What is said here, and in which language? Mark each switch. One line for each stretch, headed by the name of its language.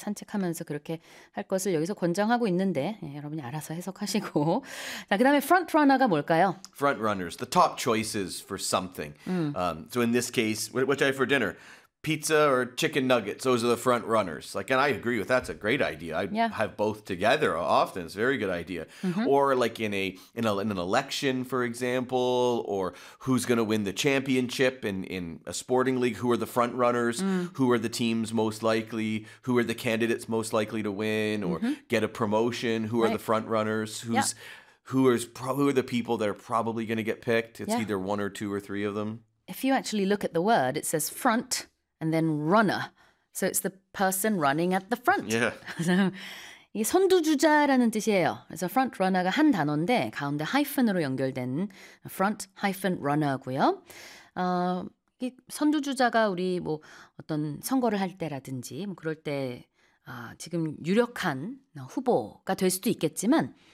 Korean: 이렇게 산책하면서 그렇게 할 것을 여기서 권장하고 있는데 여러분이 알아서 해석하시고. 자, 그 다음에 front runner가 뭘까요?
English: Front runners, the top choices for something. So in this case, what should I have for dinner? Pizza or chicken nuggets? Those are the front runners. Like, and I agree with that's a great idea. I have both together often. It's a very good idea. Or like in an election, for example, or who's going to win the championship in a sporting league? Who are the front runners? Who are the teams most likely? Who are the candidates most likely to win or get a promotion? Who are the front runners? Who are the people that are probably going to get picked? It's either one or two or three of them. If you actually look at the word, it says front and then runner. So it's the person running at the front.
Korean: 이게 선두주자라는 뜻이에요. 그래서 front runner가 한 단어인데 가운데 하이픈으로 연결된 front hyphen runner고요. 이 선두주자가 우리 뭐 어떤 선거를 할 때라든지 뭐 그럴 때 지금 유력한 후보가 될 수도 있겠지만